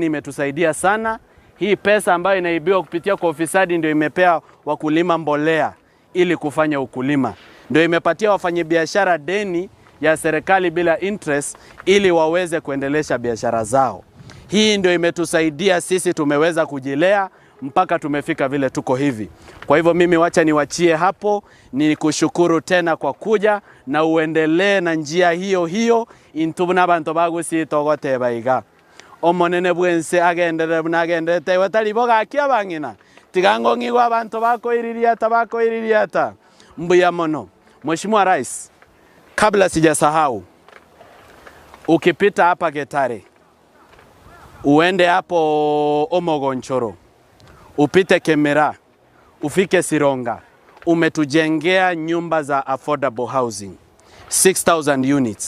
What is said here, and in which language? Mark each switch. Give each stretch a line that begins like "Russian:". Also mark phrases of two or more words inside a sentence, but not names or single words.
Swahili: Imetusaidia sana hii pesa ambayo inaibiwa kupitia kwa ufisadi, ndio imepea wakulima mbolea ili kufanya ukulima, ndio imepatia wafanyabiashara deni ya serikali bila interest ili waweze kuendelesha biashara zao. Hii ndio imetusaidia sisi tumeweza kujilea mpaka tumefika vile tuko hivi. Kwa hivyo mimi wacha niwachie hapo, ni kushukuru tena kwa kuja na uendelee na njia hiyo hiyo.
Gusii: Intubuna bantu bagusi togote baiga omonene bwense agendere bunagende tewe taliboga akia bangina tigango ngigwa abantu bakoiririata mbuya mono.
Swahili: Mheshimiwa Rais, kabla sijasahau, ukipita hapa Getare uende hapo Omogonchoro, upite Kemera, ufike Sironga, umetujengea nyumba za
English: affordable housing 6,000 units.